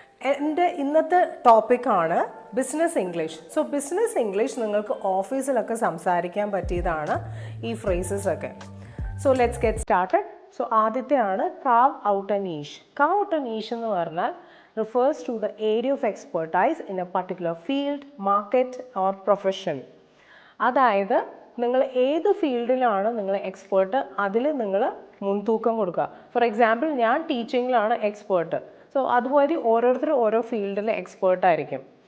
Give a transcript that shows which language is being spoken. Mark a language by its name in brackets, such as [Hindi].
[Malayalam] എൻ്റെ ഇന്നത്തെ ടോപ്പിക്കാണ് business English. So business English നിങ്ങൾക്ക് ഓഫീസിലൊക്കെ സംസാരിക്കാൻ പറ്റിയതാണ് ഈ ഫ്രേസസ് ഒക്കെ. [English] So let's get started. So ആദ്യത്തെയാണ് carve out a niche. Carve out a niche [Malayalam] എന്ന് പറഞ്ഞാൽ [English] refers to the area of expertise in a particular field, market or profession. [Malayalam] അതായത് നിങ്ങൾ ഏത് ഫീൽഡിലാണ് നിങ്ങൾ എക്സ്പേർട്ട് അതിൽ നിങ്ങൾ മുൻതൂക്കം കൊടുക്കുക. ഫോർ എക്സാമ്പിൾ ഞാൻ ടീച്ചിങ്ങിലാണ് എക്സ്പേർട്ട്. സോ അതുപോലെ ഓരോരുത്തരും ഓരോ ഫീൽഡിൽ എക്സ്പേർട്ടായിരിക്കും.